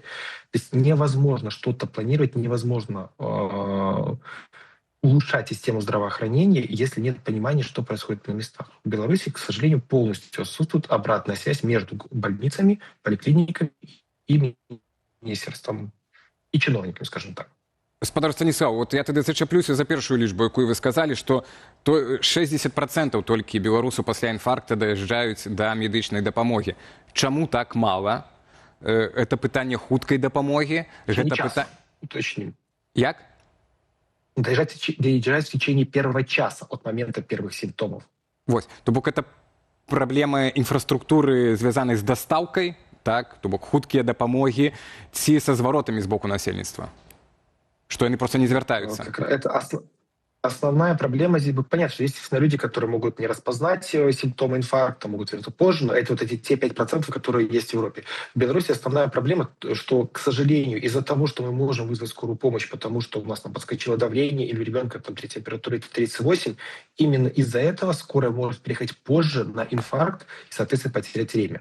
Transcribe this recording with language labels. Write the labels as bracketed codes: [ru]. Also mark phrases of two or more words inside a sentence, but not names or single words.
[ru] То есть невозможно что-то планировать, невозможно улучшать систему здравоохранения, если нет понимания, что происходит на местах. В Беларуси, к сожалению, полностью отсутствует обратная связь между больницами, поликлиниками и министерством, и чиновниками, скажем так. [be] Гаспадар Станіслав, вот я тады зачаплюся за першую лічбу, якую вы сказалі, што 60% толькі беларусаў пасля інфаркта даязджаюць да медычнай дапамогі. Чаму так мала? Это пытанне хуткай дапамогі? [ru] Уточним. [be] Як? [ru] Доезжать в течение первого часа от момента первых симптомов. Вот. [be] То бок это праблемы інфраструктуры, звязанай з дастаўкай, так? То бок хуткія дапамогі, ці са зваротамі з боку насельніцтва? [ru] Что они просто не звертаются. Это основная проблема здесь. Понятно, что есть люди, которые могут не распознать симптомы инфаркта, могут это позже, но это вот эти те 5%, которые есть в Европе. В Беларуси основная проблема, что, к сожалению, из-за того, что мы можем вызвать скорую помощь, потому что у нас там подскочило давление или у ребенка там температура 38, именно из-за этого скорая может приехать позже на инфаркт и, соответственно, потерять время.